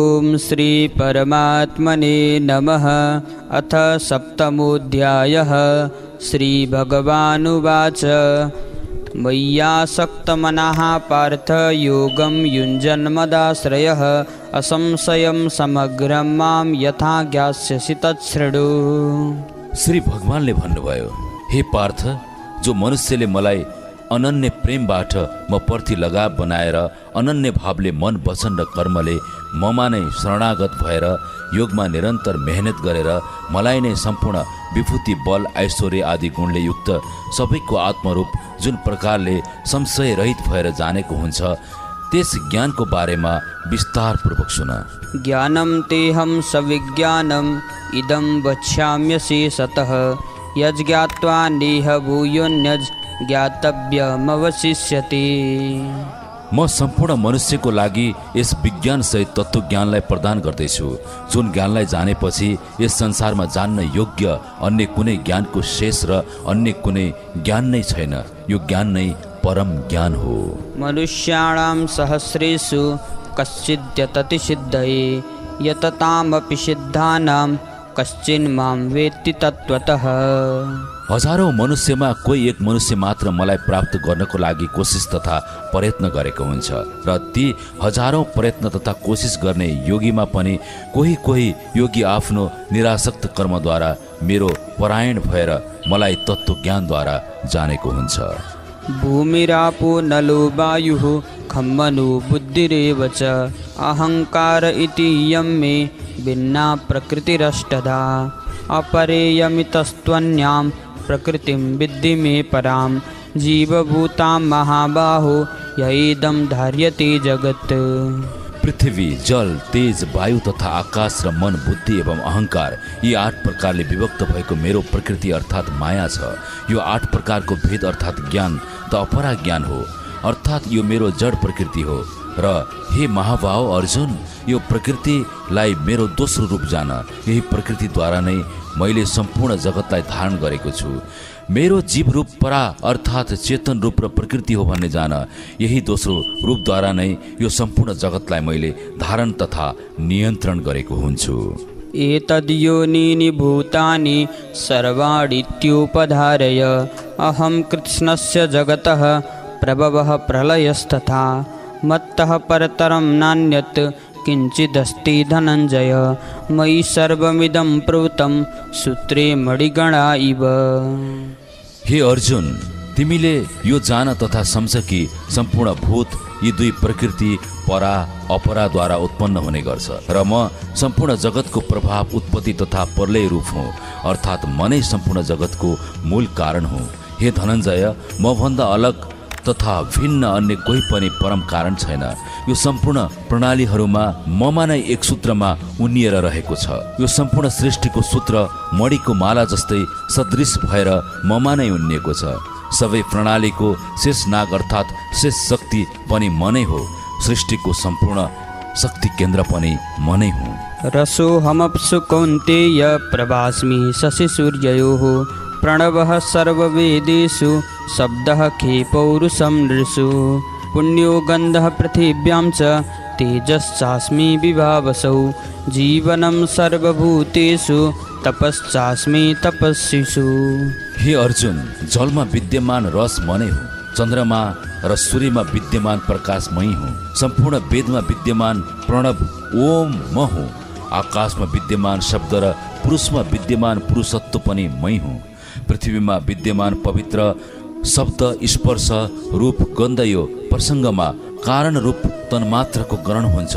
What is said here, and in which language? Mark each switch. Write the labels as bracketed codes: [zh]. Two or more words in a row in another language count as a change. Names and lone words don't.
[sa] श्री परमात्मने नमः। अथ सप्तमोऽध्यायः। श्रीभगवानुवाच मय्यासक्तमनः पार्थ योगं युञ्जन्मदाश्रयः असंशयं समग्रं मां यथा ज्ञास्यसि तच्छृणु। [ne] श्री भगवानले भन्नुभयो, हे पार्थ, जो मनुष्यले मलाई अनन्य प्रेमबाट म प्रति लगाव बनाएर अनन्य भावले मन वचन र कर्मले ममा नै शरणागत भएर योगमा निरन्तर मेहनत गरेर मलाई नै सम्पूर्ण विभूति बल ऐश्वर्य आदि गुणले युक्त सबैको आत्मरूप जुन प्रकारले संशय रहित भएर जानेको हुन्छ त्यस ज्ञानको बारेमा विस्तारपूर्वक सुन। [sa] ज्ञानं तेहं सविज्ञानम् इदं वक्ष्याम्यशेषतः यज्ज्ञात्वा नेह भूयोऽन्यज् ज्ञातव्यमवशिष्यते। [ne] म सम्पूर्ण मनुष्यको लागि यस विज्ञान सहित तत्त्वज्ञानलाई प्रदान गर्दैछु, जुन ज्ञानलाई जानेपछि यस संसारमा जान्न योग्य अन्य कुनै ज्ञानको शेष र अन्य कुनै ज्ञान नै छैन। यो ज्ञान नै परम ज्ञान हो। [sa] मनुष्याणां सहस्रेषु कश्चिद्यतति सिद्धये यततामपि सिद्धानां कश्चिन्मां वेत्ति तत्त्वतः। [ne] हजारौं मनुष्यमा कोही एक मनुष्य मात्र मलाई प्राप्त गर्नको लागि कोसिस तथा प्रयत्न गरेको हुन्छ र ती हजारौं प्रयत्न तथा कोसिस गर्ने योगीमा पनि कोही कोही योगी आफ्नो निरासक्त कर्मद्वारा मेरो परायण भएर मलाई तत्त्वज्ञानद्वारा जानेको हुन्छ। [sa] भूमिरापो नलो वायुः खम्मनो बुद्धिरेव च अहंकार इति यं मे भिन्ना प्रकृतिरष्टधा अपरेयमितस्त्वन्यां प्रकृतिं विद्धि मे परां जीवभूतां महाबाहो यैदं धार्यते जगत्। [ne] पृथ्वी, जल, तेज, वायु तथा आकाश र मन, बुद्धि एवं अहंकार यी 8 प्रकारले विभक्त भएको मेरो प्रकृति अर्थात् माया छ। यो 8 प्रकारको भेद अर्थात् ज्ञान त अपरा ज्ञान हो, अर्थात् यो मेरो जड प्रकृति हो। र हे महाबाहो अर्जुन, यो प्रकृतिलाई मेरो दोस्रो रूप जान। यही प्रकृतिद्वारा नै मैले सम्पूर्ण जगतलाई धारण गरेको छु। मेरो जीव रूप परा अर्थात् चेतन रूप र प्रकृति हो भन्ने जान। यही दोस्रो रूपद्वारा नै यो सम्पूर्ण जगतलाई मैले धारण तथा नियन्त्रण गरेको हुन्छु। [sa] एतद्योनीनि भूतानि सर्वाणीत्युपधारय अहं कृत्स्नस्य जगतः प्रभवः प्रलयस्तथा मत्तः परतरं नान्यत् किंचिदस्ति धनंजय मयि सर्वमिदं प्रोतं सूत्रे मणिगणा इव। [ne] हे अर्जुन, तिमीले यो जान तथा सम्झ कि सम्पूर्ण भूत यी 2 प्रकृति परा अपराद्वारा उत्पन्न हुने गर्छ र म सम्पूर्ण जगतको प्रभाव उत्पत्ति तथा प्रलय रूप हुँ, अर्थात् म नै सम्पूर्ण जगतको मूल कारण हुँ। हे धनञ्जय, म भन्दा अलग तथा भिन्न अन्य कोही पनि परम कारण छैन। यो सम्पूर्ण प्रणालीहरूमा ममा नै एक सूत्रमा उनिएर रहेको छ। यो सम्पूर्ण सृष्टिको सूत्र मणिको माला जस्तै सदृश भएर ममा नै उनिएको छ। सबै प्रणालीको शेष नाग अर्थात् शेष शक्ति पनि म नै हो। सृष्टिको सम्पूर्ण शक्ति केन्द्र पनि म नै हुँ। [sa] रसोऽहमप्सु कौन्तेय प्रभास्मि शशि सूर्ययोः प्रणवः सर्ववेदेषु शब्दः खे पौरुषं नृषु पुण्यो गन्धः पृथिव्यां च तेजश्चास्मि विभावसौ जीवनं सर्वभूतेषु तपश्चास्मि तपस्विषु। [ne] हे अर्जुन, जलमा विद्यमान रस म नै हुँ। चन्द्रमा र सूर्यमा विद्यमान प्रकाश मै हुँ। सम्पूर्ण वेदमा विद्यमान प्रणव ओम म हुँ। आकाशमा विद्यमान शब्द र पुरुषमा विद्यमान पुरुषत्व पनि मै हुँ। पृथ्वीमा विद्यमान पवित्र शब्द स्पर्श रूप गन्ध यो प्रसङ्गमा कारण रूप तन्मात्रको ग्रहण हुन्छ।